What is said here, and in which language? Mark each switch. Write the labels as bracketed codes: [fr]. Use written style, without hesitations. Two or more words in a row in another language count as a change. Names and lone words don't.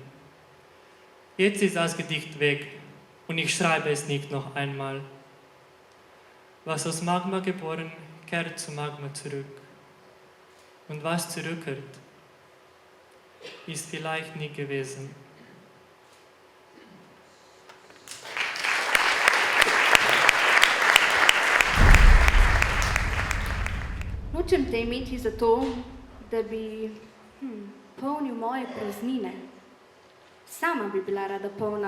[de] Jetzt ist das Gedicht weg. Und ich schreibe es nicht noch einmal. Was aus Magma geboren, kehrt zu Magma zurück. Und was zurückkehrt, ist vielleicht nie gewesen. [sl] Nočem te imeti zato, da bi polnil moje praznine. Sama bi bila rada polna.